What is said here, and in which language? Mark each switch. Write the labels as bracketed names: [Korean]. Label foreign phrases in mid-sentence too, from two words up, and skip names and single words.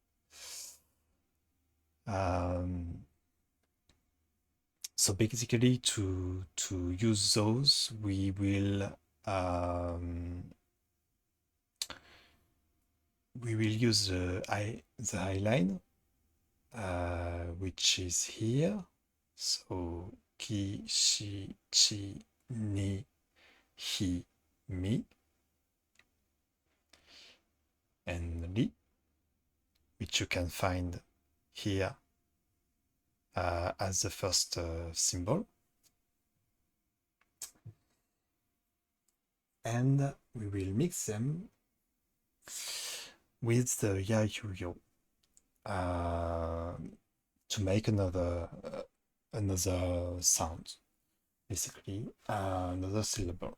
[English] So basically, to use those, we will use the high line, which is here. [Japanese] So き、し, ち、に、ひ、み, [English] and li, which you can find here as the first symbol. And we will mix them with the [Japanese] や、ゆ、よ [English] to make another sound, basically another syllable.